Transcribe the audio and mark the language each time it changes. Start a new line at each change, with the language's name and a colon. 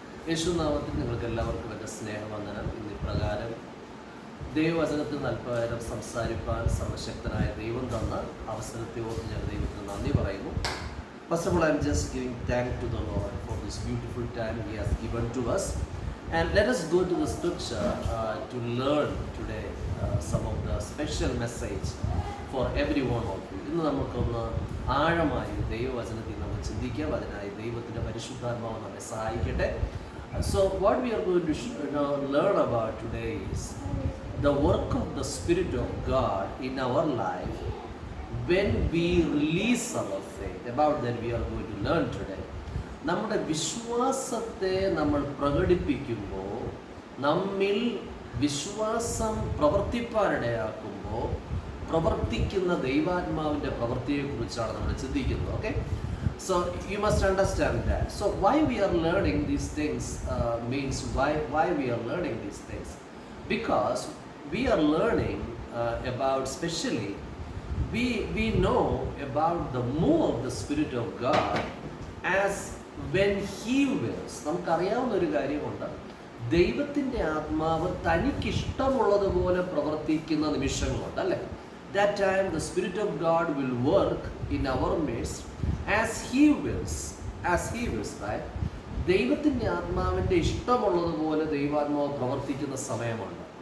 Malayalam: യേശുനാമത്തിൽ നിങ്ങൾക്ക് എല്ലാവർക്കും എൻ്റെ സ്നേഹവന്ദനം. ഇന്ന് പ്രകാരം ദൈവവചനത്തിൽ അല്പകാരം സംസാരിപ്പാൻ സർവശക്തനായ ദൈവം തന്ന അവസരത്തെ ഓർത്ത് ഞാൻ ദൈവത്തിന് നന്ദി പറയുന്നു.
English: First of all, I'm just giving thanks to the Lord for this beautiful time He has given to us. And let us go to the scripture to learn today some of the special message for every one of you.
Malayalam: ഇന്ന് നമുക്കൊന്ന് ആഴമായി ദൈവവചനത്തിൽ നമ്മൾ ചിന്തിക്കാം. അതിനായി ദൈവത്തിൻ്റെ പരിശുദ്ധാത്മാവ് നമ്മെ സഹായിക്കട്ടെ.
English: So what we are going to learn about today is the work of the Spirit of God in our life when we release our faith. About that we are going to learn today.
Malayalam: നമ്മുടെ വിശ്വാസത്തെ നമ്മൾ പ്രകടിപ്പിക്കുമ്പോൾ, നമ്മിൽ വിശ്വാസം പ്രവർത്തിപ്പാനിടയാക്കുമ്പോൾ പ്രവർത്തിക്കുന്ന ദൈവാത്മാവിൻ്റെ പ്രവൃത്തിയെക്കുറിച്ചാണ് നമ്മൾ ചിന്തിക്കുന്നത്.
English: Okay, so you must understand that. So why we are learning these things means why we are learning these things, because we are learning about, especially we know about the move of the Spirit of God as when He wills.
Malayalam: നമുക്കറിയാവുന്ന ഒരു കാര്യമുണ്ട്, ദൈവത്തിൻ്റെ ആത്മാവ് തനിക്കിഷ്ടമുള്ളതുപോലെ പ്രവർത്തിക്കുന്ന നിമിഷങ്ങളുണ്ട്, അല്ലേ?
English: That time the Spirit of God will work in our midst as He wills, right?
Malayalam: ദൈവത്തിൻ്റെ ആത്മാവിൻ്റെ ഇഷ്ടമുള്ളതുപോലെ ദൈവാത്മാവ് പ്രവർത്തിക്കുന്ന സമയമുണ്ട്.